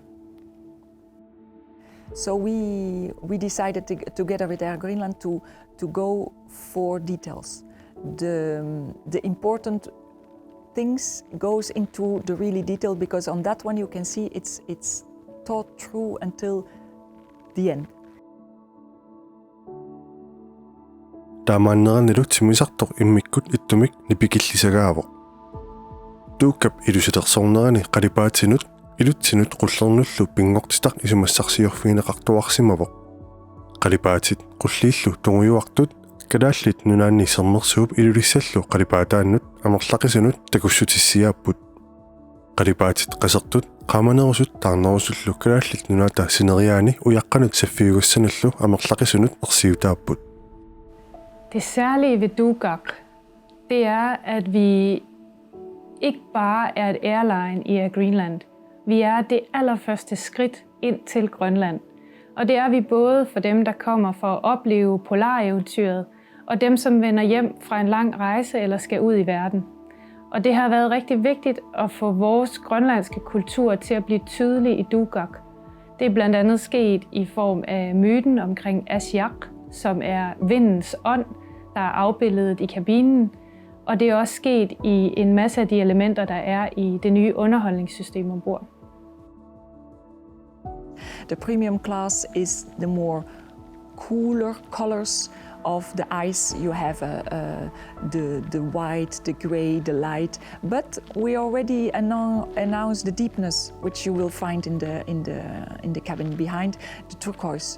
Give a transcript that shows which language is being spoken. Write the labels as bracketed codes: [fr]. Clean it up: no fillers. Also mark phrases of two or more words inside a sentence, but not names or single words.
[en] So we decided together with Air Greenland to go for details. The important things goes into the really detail, because on that one you can see it's thought through until the end. [kl] Taamaanneranilu timmisartoq immikkut ittumik nipikillisagaavoq. Tuukkaq ilusetersornerani qalipaatinut ilutsinut qullernullu pinngortitaq isumassarsiorfiineqartuarsimavoq. Qalipaatit qulliillu tungujuartut Kalaallit Nunaannut sernersuup ilulissallu qalipaataannut amerlaqisunut takussutissiaapput. Qalipaatit qasertut qaamanerusut taarnerusullu Kalaallit Nunaata sineriaani ujaqqanut saffiugussanallu amerlaqisunut ersiutaapput. [da] Det særlige ved Tuukkaq, det er, at vi ikke bare er et airline i Air Greenland. Vi er det allerførste skridt ind til Grønland. Og det er vi både for dem, der kommer for at opleve polareventyret, og dem, som vender hjem fra en lang rejse eller skal ud i verden. Og det har været rigtig vigtigt at få vores grønlandske kultur til at blive tydelig i Tuukkaq. Det er blandt andet sket i form af myten omkring Asiaq, som er vindens ånd, der er afbildet i kabinen. Og det er også sket i en masse af de elementer, der er i det nye underholdningssystem ombord. [en] The premium class is the more cooler colors of the ice. You have the white, the grey, the light. But we already announced the deepness, which you will find in the cabin behind the turquoise.